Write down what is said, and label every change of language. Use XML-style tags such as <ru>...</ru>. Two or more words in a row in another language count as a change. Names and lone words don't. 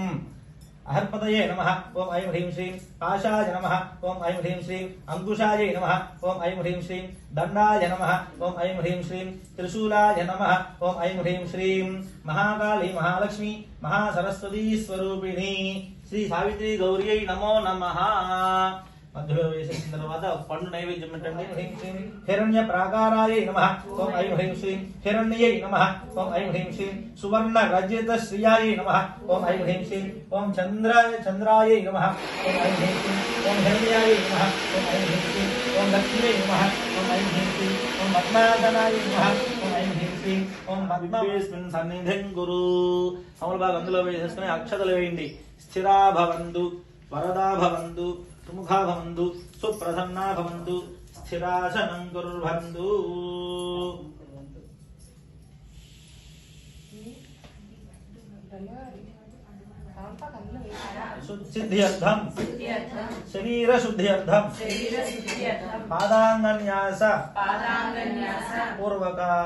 <sa>अहर्पतये नमः ओम ऐं ह्रीं श्रीं पाशाय नमः ओम ऐं ह्रीं श्रीं अंकुशाय नमः ओम ऐं ह्रीं श्रीं दंडाय नमः ओम ऐं ह्रीं श्रीं त्रिशूलाय नमः ओम ऐं ह्रीं श्रीं महाकाली महालक्ष्मी महासरस्वती स्वरूपिणी श्री सावित्री गौर्यै नमो नमः मध्य</sa> <te>వేసిన తర్వాత పండు నైవేద్యం పెట్టండి</te> <sa>హ్రీం శ్రీం హిరణ్య ప్రాకారాయ నమః ఓం ఐం హ్రీం శ్రీం హిరణ్యై నమః ఓం ఐం హ్రీం శ్రీం సువర్ణ రజత శ్రియాయ నమః ఓం ఐం హ్రీం శ్రీం ఓం చంద్రాయ నమః ఓం ఐం హ్రీం శ్రీం ఓం హిరణ్యాయ నమః ఓం ఐం హ్రీం శ్రీం ఓం లక్ష్మీ నమః ఓం ఐం హ్రీం శ్రీం ఓం పద్మాసనాయ నమః ఓం ఐం హ్రీం శ్రీం ఓం పద్మవేస్మిన్ సన్నిధిం కురు</sa> <te>సమలభాగం అందులో వేసుకుని అక్షతలు వేయండి</te> <sa>స్థిరా భవంతు వరదా భవంతు सुमुखा भवन्तु सुप्रसन्ना भवन्तु स्थिरासनं कुर्वन्तु सिद्ध्यर्थं शरीरशुद्ध्यर्थं पादाङ्गन्यास पूर्वक</sa>